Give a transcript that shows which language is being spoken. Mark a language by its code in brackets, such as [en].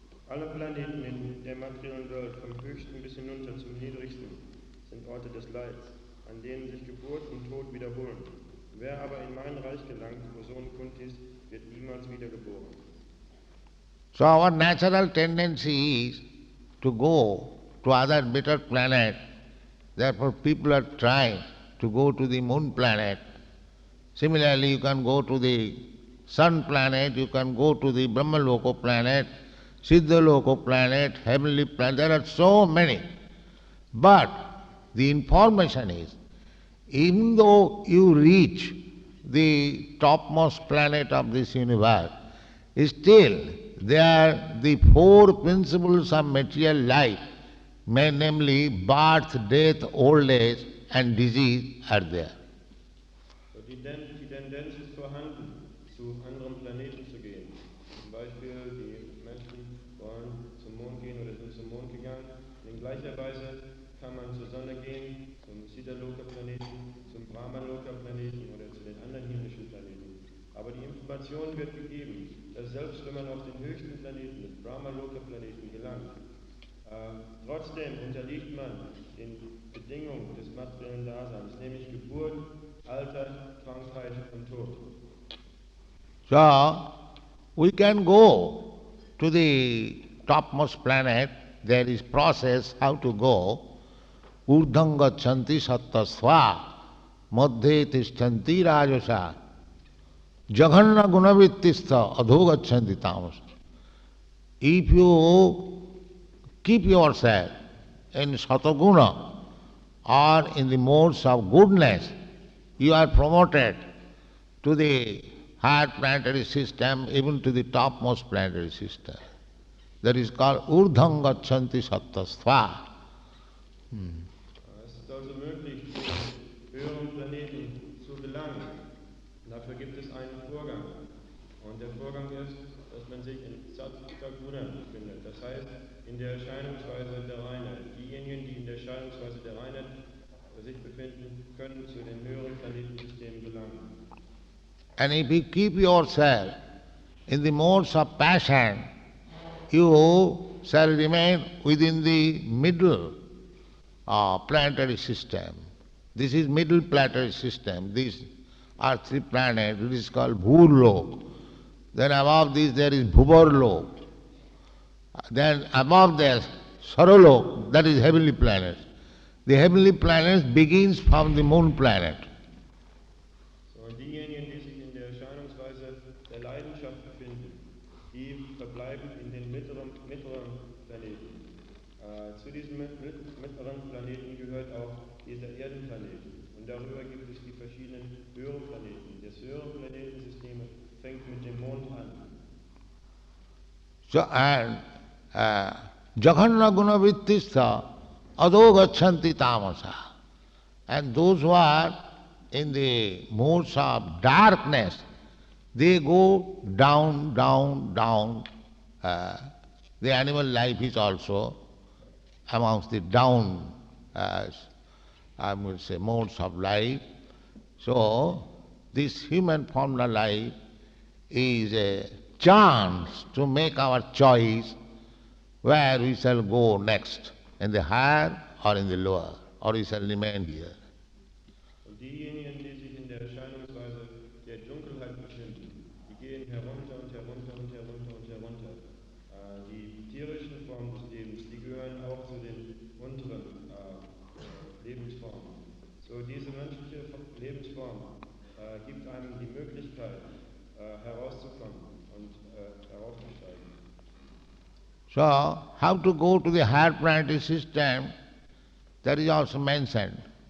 [de] Alle Planeten in der materiellen Welt, vom höchsten bis hinunter zum niedrigsten, sind Orte des Leids, an denen sich Geburt und Tod wiederholen. Wer aber in mein Reich gelangt, wo Sohn Kuntis, wird niemals wiedergeboren. [en] So our natural tendency is to go to other better planet. Therefore people are trying to go to the moon planet. Similarly, you can go to the sun planet, you can go to the Brahmaloka planet, Siddhaloka planet, heavenly planet. There are so many. But the information is, even though you reach the topmost planet of this universe, still there the 4 principles of material life, namely birth, death, old age and disease are there. [de] So die Tendenz ist vorhanden, zu anderen Planeten zu gehen. Zum Beispiel die Menschen wollen zum Mond gehen oder sind zum Mond gegangen. In gleicher Weise kann man zur Sonne gehen, zum Siddhaloka-Planeten, zum Brahmaloka-Planeten oder zu den anderen himmlischen Planeten. Aber die Information wird gegeben, dass selbst wenn man auf den höchsten Planeten, des Brahmaloka-Planeten, gelangt, trotzdem unterliegt man den Bedingungen des materiellen Daseins, nämlich Geburt, Alter, Krankheit und Tod. [en] So, we can go to the topmost planet. There is process how to go. [sa] Urdham gachanti sattasva madhye tishtanti rajasa jaghanna gunavittistha adho gachanti tamasa. [en] If you keep yourself in sataguna or in the modes of goodness, you are promoted to the higher planetary system, even to the topmost planetary system. That is called [sa] Urdham gachanti sattasva. [de] Es ist also möglich, zu den höheren Planeten zu gelangen. Dafür gibt es einen Vorgang. Und der Vorgang ist, dass man sich in Sattva-Guna befindet. Das heißt, in der Erscheinungsweise der Reinheit. Diejenigen, die in der Erscheinungsweise der Reinheit sich befinden, können zu den höheren Planetensystemen gelangen. [en] And if you keep yourself in the modes of passion, you shall remain within the middle planetary system. This is middle planetary system. This are three planets, it is called Bhurlok. Then above this there is Bhuvarlok. Then above there, Saralok, that is heavenly planets. The heavenly planets begins from the moon planet. [de] So, und diejenigen, die sich in der Erscheinungsweise der Leidenschaft befinden, die verbleiben in den mittleren Planeten. Zu diesen mittleren Planeten gehört auch dieser Erdenplanet. Und darüber gibt es die verschiedenen höheren Planeten. Das höhere Planetensystem fängt mit dem Mond an. [en] So, and [sa] Jaghanna Gunavittistha Ado Gachanti Tamasa. [en] And those who are in the modes of darkness, they go down, down, down. The animal life is also amongst the down, I would say, modes of life. So, this human formula life is a chance to make our choice where we shall go next, in the higher or in the lower, or we shall remain here. [de] Und diejenigen, die sich in der Erscheinungsweise der Dunkelheit befinden, die gehen herunter und herunter und herunter und herunter. Die tierischen Formen des Lebens, die gehören auch zu den unteren Lebensformen. So, diese menschliche Lebensform gibt einem die Möglichkeit, herauszukommen und heraufzusteigen. [en] So, how to go to the higher planetary system, that is also mentioned.